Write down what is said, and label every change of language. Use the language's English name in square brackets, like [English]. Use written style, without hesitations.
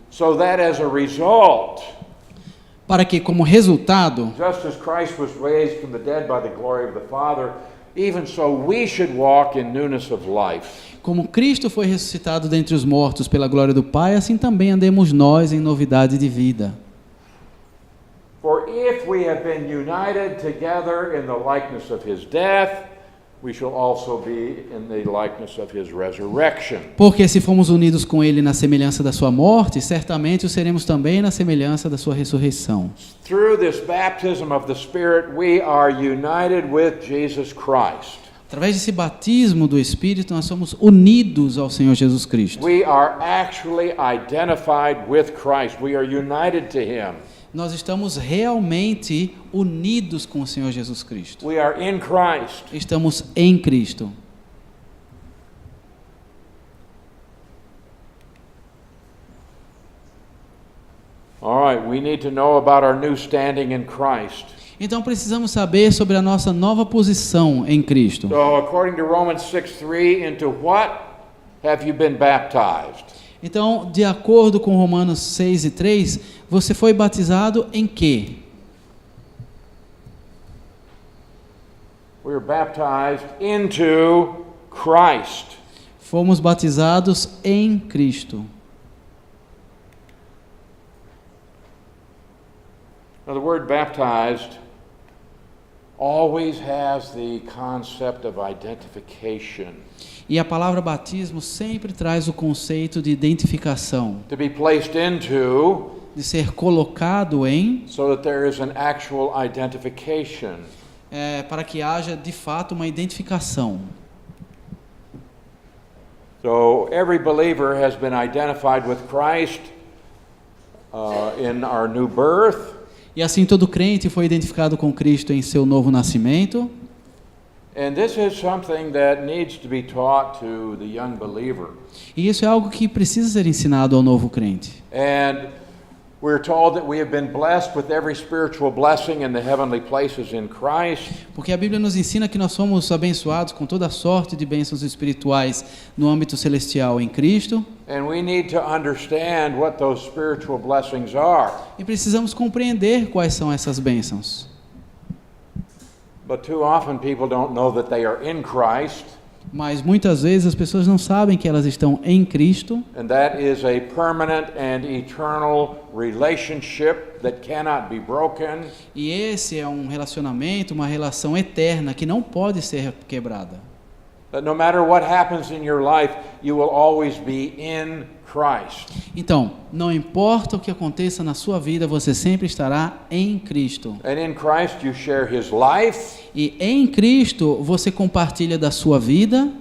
[English] So that as a result, [Portuguese] para que como resultado, [English] just as Christ was raised from the dead by the glory of the Father, even so we should walk in newness of life. [Portuguese] como Cristo foi ressuscitado dentre os mortos pela glória do Pai, assim também andemos nós em novidade de vida. [English] For if we have been united together in the likeness of his death, we shall also be in the likeness of his resurrection. [Portuguese] Porque se fomos unidos com ele na semelhança da sua morte, certamente o seremos também na semelhança da sua ressurreição. [English] Through this baptism of the Spirit, we are united with Jesus Christ. [Portuguese] Através desse batismo do Espírito, nós somos unidos ao Senhor Jesus Cristo. [English] We are actually identified with Christ. We are united to him. [Portuguese] Nós estamos realmente unidos com o Senhor Jesus Cristo. [English] We are in Christ. [Portuguese] Estamos em Cristo. [English] All right, we need to know about our new standing in Christ. [Portuguese] Então precisamos saber sobre a nossa nova posição em Cristo. [English] So, according to Romans 6:3, into what have you been baptized? [Portuguese] Então, de acordo com Romanos 6 e 3, você foi batizado em quê? [English] We were baptized into Christ. [Portuguese] Fomos batizados em Cristo. [English] Now, the word baptized always has the concept of identification. [Portuguese] E a palavra batismo sempre traz o conceito de identificação, [English] To be placed into, [Portuguese] de ser colocado em, [English] so that there is an actual identification. [Portuguese] para que haja de fato uma identificação. [English] So every believer has been identified with Christ in our new birth. [Portuguese] E assim todo crente foi identificado com Cristo em seu novo nascimento. [English] And this is something that needs to be taught to the young believer. [Portuguese] E isso é algo que precisa ser ensinado ao novo crente. [English] And we're told that we have been blessed with every spiritual blessing in the heavenly places in Christ. [Portuguese] Porque a Bíblia nos ensina que nós somos abençoados com toda sorte de bênçãos espirituais no âmbito celestial em Cristo. [English] And we need to understand what those spiritual blessings are. [Portuguese] E precisamos compreender quais são essas bênçãos. [English] But too often people don't know that they are in Christ. [Portuguese] Mas muitas vezes as pessoas não sabem que elas estão em Cristo. [English] And that is a permanent and eternal relationship that cannot be broken. [Portuguese] E esse é um relacionamento, uma relação eterna que não pode ser quebrada. [English] That no matter what happens in your life, you will always be in Christ. [Portuguese] Então, não importa o que aconteça na sua vida, você sempre estará em Cristo. [English] And in Christ you share his life [Portuguese] E em Cristo você compartilha da sua vida